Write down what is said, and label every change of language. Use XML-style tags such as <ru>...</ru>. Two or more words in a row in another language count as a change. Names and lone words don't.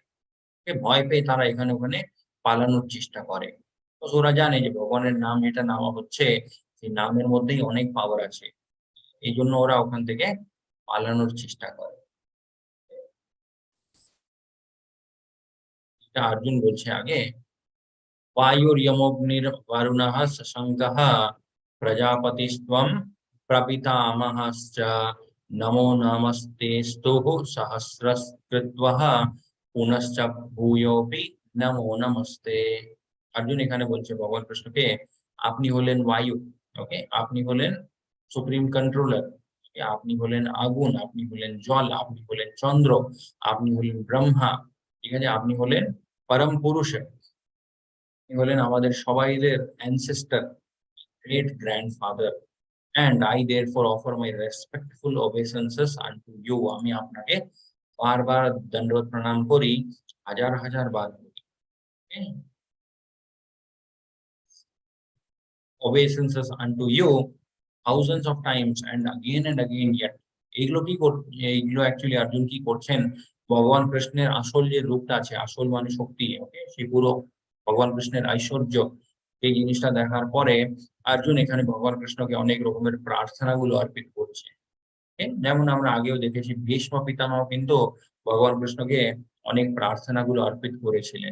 <bn>ভয় পেয়ে তারা এখানে ওখানে পালানোর চেষ্টা করে। তো ওরা জানে যে ভগবানের নাম যেটা নেওয়া হচ্ছে, সেই নামের মধ্যেই অনেক পাওয়ার আছে। এইজন্য ওরা ওখান থেকে পালানোর চেষ্টা করে। এটা অর্জুন বলছে আগে,</bn> <sa>वायुर्यमोऽग्निर् वरुणः शशाङ्कः प्रजापतिस्त्वं प्रपितामहश्च नमो नमस्तेस्तुः सहस्रकृत्वः पुनश्च भूयोऽपि नमो नमस्ते।</sa> <bn>অর্জুন এখানে বলছে ভগবান কৃষ্ণকে, আপনি হলেন বায়ু। ওকে, আপনি হলেন</bn> <en>supreme controller.</en> <bn>আপনি হলেন আগুন, আপনি হলেন জল, আপনি হলেন চন্দ্র, আপনি হলেন ব্রহ্মা। ঠিক আছে, আপনি হলেন পরম পুরুষ, তিনি হলেন আমাদের সবাইদের</bn> <en>ancestor, great grandfather, and I therefore offer my respectful obeisances unto you.</en> <bn>আমি আপনাকে বারবার দণ্ডবত প্রণাম করি, হাজার হাজার বার করি। Okay?</bn> <en>Obeisances unto you thousands of times and again yet.</en> <bn>এইগুলো কি এইগুলো অ্যাকচুয়ালি অর্জুন কি করছেন, ভগবান কৃষ্ণের আসল যে রূপটা আছে, আসল মানে শক্তি, ওকে, সেই পুরো ভগবান কৃষ্ণের ঐশ্বর্য, এই জিনিসটা দেখার পরে অর্জুন এখানে ভগবান কৃষ্ণকে অনেক রকমের প্রার্থনাগুলো অর্পিত করছে। যেমন আমরা আগেও দেখেছি ভীষ্ম পিতামহ কিন্তু ভগবান কৃষ্ণকে অনেক প্রার্থনাগুলো অর্পিত করেছিলেন।</bn>